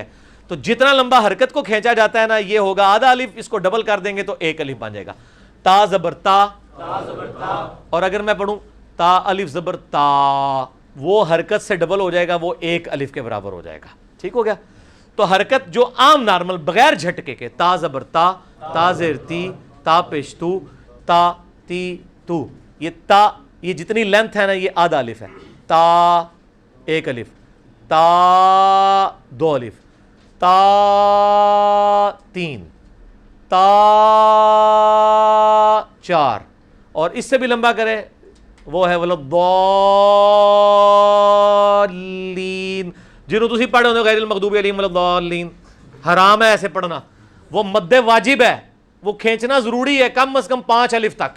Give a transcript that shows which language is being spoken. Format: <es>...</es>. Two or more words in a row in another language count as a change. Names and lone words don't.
<ur>تو جتنا لمبا حرکت کو کھینچا جاتا ہے نا یہ ہوگا آدھا الف, اس کو ڈبل کر دیں گے تو 1 الف بن جائے گا. تا زبر تا, اور اگر میں پڑھوں تا الف زبر تا, وہ حرکت سے ڈبل ہو جائے گا, وہ 1 الف کے برابر ہو جائے گا. ٹھیک ہو گیا؟ تو حرکت جو عام نارمل بغیر جھٹکے کے, تا زبر تا, تا زیر تی, تا پیش تو, تا تی تو, یہ تا, یہ جتنی لینتھ ہے نا یہ آدھا الف ہے. تا 1 الف, تا 2 الف, تا 3, تا 4, اور اس سے بھی لمبا کرے وہ ہے ولضالین,</ur> <pa>جنہوں تسی پڑھے ہونے</pa> <ar>غیر المغضوب علیہم ولضالین.</ar> <ur>حرام ہے ایسے پڑھنا, وہ مد واجب ہے, وہ کھینچنا ضروری ہے کم از کم 5 الف تک.</ur>